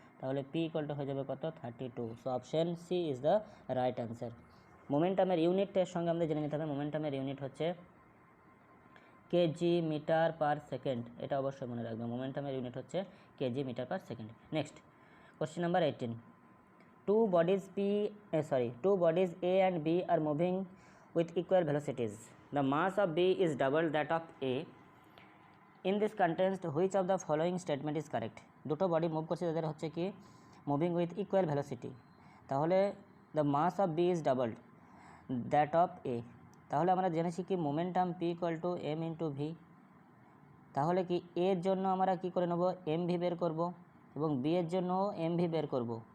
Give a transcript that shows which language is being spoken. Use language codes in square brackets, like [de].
[bn] তাহলে P equal to হয়ে যাবে কত? 32। [en] So option C is the right answer. [bn] মোমেন্টামের ইউনিটের সঙ্গে আমাদের জেনে নিতে হবে, মোমেন্টামের ইউনিট হচ্ছে কেজি মিটার পার সেকেন্ড। এটা অবশ্যই মনে রাখবে, মোমেন্টামের ইউনিট হচ্ছে KG metre per second. [en] Next question number 18। Two bodies A and B are moving with equal velocities. The mass of B is double that of A. In this context, which of the following statement is correct? দুটো body move করছে, [bn] তাদের হচ্ছে কি [en] Moving with equal velocity. তাহলে the mass of B is double that of A. [bn] তাহলে আমরা জেনেছি কি momentum P equal to M into V. তাহলে কি এর জন্য আমরা কি করে নেব, এম ভি বের করব, এবং বি এর জন্য এম ভি বের করব।